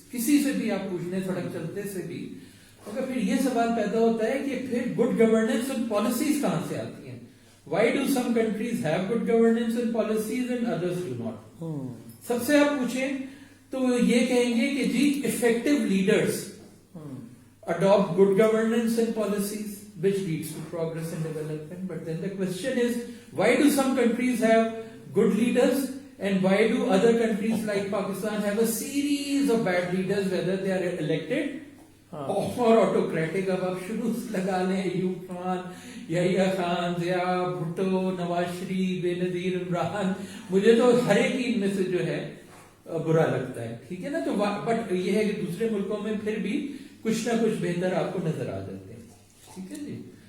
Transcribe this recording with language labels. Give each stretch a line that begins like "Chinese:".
Urdu: کسی سے بھی آپ پوچھ لیں, سڑک چلتے سے بھی, مگر پھر یہ سوال پیدا ہوتا ہے کہ پھر
English: good governance and policies
Urdu: کہاں سے آتی ہیں؟
English: Why do some countries have good governance and policies and others do not?
Urdu: سب سے آپ پوچھیں تو یہ کہیں گے کہ جی
English: Effective leaders adopt good governance and policies which leads to progress and development. But then the question is, why do some countries have good leaders and why do other countries like Pakistan have a series of bad leaders, whether they are elected or autocratic?
Urdu: اب آپ شروع لگا لیں, ایوب خان, یحییٰ خان, ضیاء بھٹو, نواز شریف, بے نظیر عمران, مجھے تو ہر ایک ان میں سے جو ہے برا لگتا ہے. ٹھیک ہے نا. تو بٹ یہ ہے کہ دوسرے ملکوں میں پھر بھی کچھ نہ کچھ بہتر آپ کو نظر آ جاتے ہیں. ٹھیک ہے جی.